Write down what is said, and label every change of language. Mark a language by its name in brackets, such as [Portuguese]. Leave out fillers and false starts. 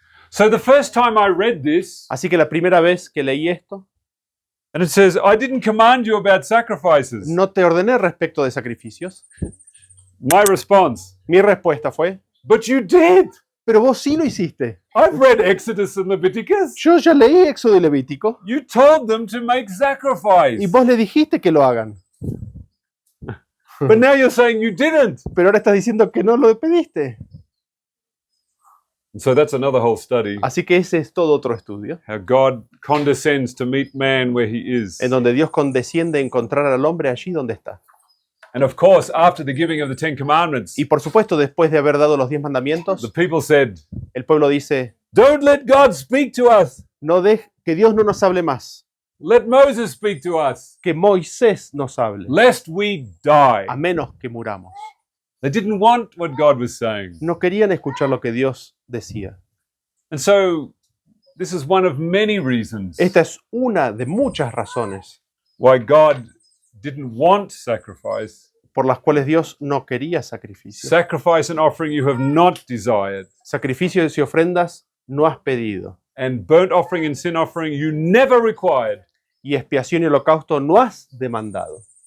[English] So the first time I read this, [Spanish] Así que la primera vez que leí esto, [English] and it says, I didn't command you about sacrifices. [Spanish] no te ordené respecto de sacrificios. [English] My response, [Spanish] Mi respuesta fue: [English] but you did. [Spanish] pero vos sí lo hiciste. [English] I've read Exodus and Leviticus. [Spanish] Yo ya leí Éxodo y Levítico, [English] You told them to make sacrifice. [Spanish] y vos le dijiste que lo hagan. [English] But now you're saying you didn't. [Spanish] Pero ahora estás diciendo que no lo pediste. [English] So that's another whole study. [Spanish] Así que ese es todo otro estudio, [English] How God condescends to meet man where he is. [Spanish] en donde Dios condesciende a encontrar al hombre allí donde está. [English] And of course, after the giving of the Ten Commandments, [Spanish] Y por supuesto, después de haber dado los 10 mandamientos, [English] the people said, [Spanish] el pueblo dice: [English] don't let God speak to us. [Spanish] que Dios no nos hable más, [English] Let Moses speak to us, [Spanish] que Moisés nos hable, [English] lest we die. [Spanish] a menos que muramos. [English] They didn't want what God was saying. [Spanish] No querían escuchar lo que Dios decía. [English] And so, this is one of many reasons [Spanish] Esta es una de muchas razones [English] why God didn't want sacrifice. [Spanish] por las cuales Dios no quería sacrificios. [English] Sacrifice and offering you have not desired, [Spanish] Sacrificios y ofrendas no has pedido, [English] and burnt offering and sin offering you never required. [Spanish] y expiación y holocausto no has demandado.